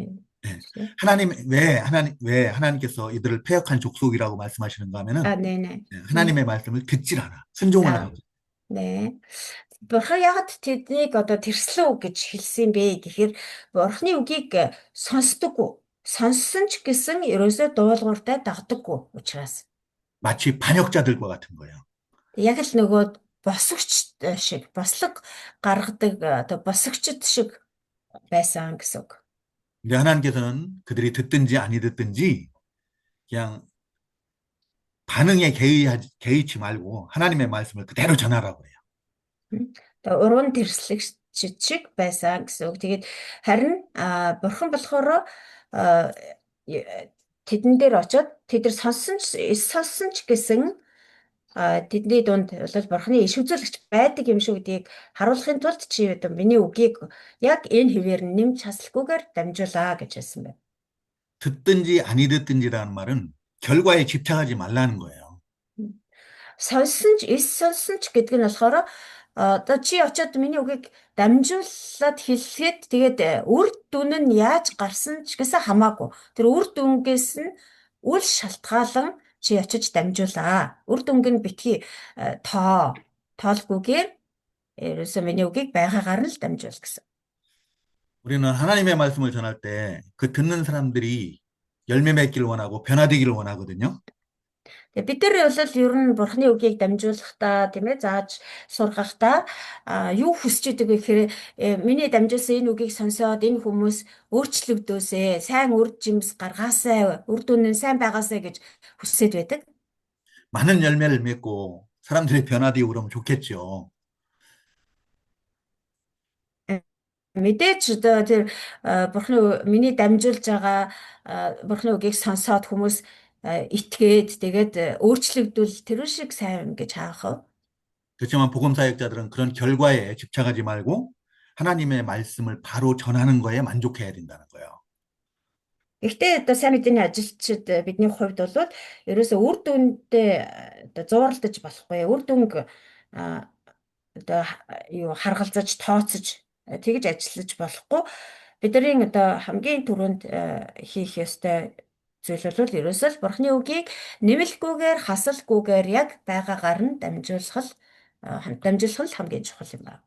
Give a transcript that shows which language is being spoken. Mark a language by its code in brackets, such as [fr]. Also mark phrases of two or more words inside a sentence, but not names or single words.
[ko] 네. 주세요. 왜 하나님께서 이들을 패역한 족속이라고 말씀하시는가 하면은 네네. 하나님의 말씀을 듣질 않아. 순종을 안 하고. 네. [mn] Бурхан яагаад тэднийг одоо тэрслүү гэж хэлсэн бэ гэхээр Бурханы үгийг сонсдоггүй. Сонссон ч гэсэн ерөөсөө дуулууртай дагдаггүй учраас. [ko] 마치 반역자들과 같은 거예요. [mn] Яг л нөгөө босгогч шиг, бослог гаргадаг одоо босгогчд шиг байсан гэсэн үг. [ko] 근데 하나님께서는 그들이 듣든지 아니 듣든지 그냥 반응에 개의치 말고 하나님의 말씀을 그대로 전하라고 해요. [mn] Тэгээ уран тэрслэгч шиг байсан гэсэн үг. Тэгээд харин бурхан болохоор тэдэн дээр очоод тэд нар сонссон ч гэсэн тэдний дунд бол бурханы иш үзүүлэгч байдаг юм шүү гэдгийг харуулахын тулд чи одоо миний үгийг яг энэ хэвээр нэмж хаслахгүйгээр дамжуулаа гэж хэлсэн байна. [ko] 듣든지 아니 듣든지라는 말은 결과에 집착하지 말라는 거예요. [mn] Сонссон ч гэдэг нь болохоор одоо чи очоод миний үгийг дамжуулаад хэлэхэд тэгээд үр дүн нь яаж гарсан ч гэсэн хамаагүй. Тэр үр дүнгээс нь үл шалтгаалan чи очиж дамжуулаа. Үр дүнг нь битгий тоолгүйгээр ерөөсөө миний үгийг байгаагаар нь л дамжуул гэсэн. [ko] 우리는 하나님의 말씀을 전할 때 그 듣는 사람들이 열매 맺기를 원하고 변화되기를 원하거든요. [mn] Тэгээ бид нар бол ер нь Бурхны үгийг дамжуулахдаа тийм ээ зааж сургахдаа юу хүсэж идэг вэ гэхээр миний дамжуулсан энэ үгийг сонсоод энэ хүмүүс өөрчлөгдөөсэй, сайн үр жимс гаргаасай, үр дүн нь сайн байгаасай гэж хүсэж байдаг. [ko] 많은 열매를 맺고 사람들이 변화되고 그러면 좋겠죠. [mn] Мэдээж одоо тэр миний дамжуулж байгаа Бурхны үгийг сонсоод хүмүүс итгээд тэгээд өөрчлөгдөл тэр шиг сайн гэж хаах вэ? [ko] 그렇지만 복음 사역자들은 그런 결과에 집착하지 말고 하나님의 말씀을 바로 전하는 거에 만족해야 된다는 거예요. [mn] Гэхдээ одоо сайн мэдээний ажилчид бидний хувьд бол ерөөсөө үр дүндээ одоо зууралдаж болохгүй. Үр дүнг а, одоо юу харгалзаж тооцож тэгж ажиллаж болохгүй. Бидний одоо хамгийн түрүүнд хийх ёстой зүйл бол ерөөсөө л Бурхны үгийг нэмэлтгүйгээр хасалгүйгээр яг байгаагаар нь дамжуулах нь хамгийн чухал юм байна.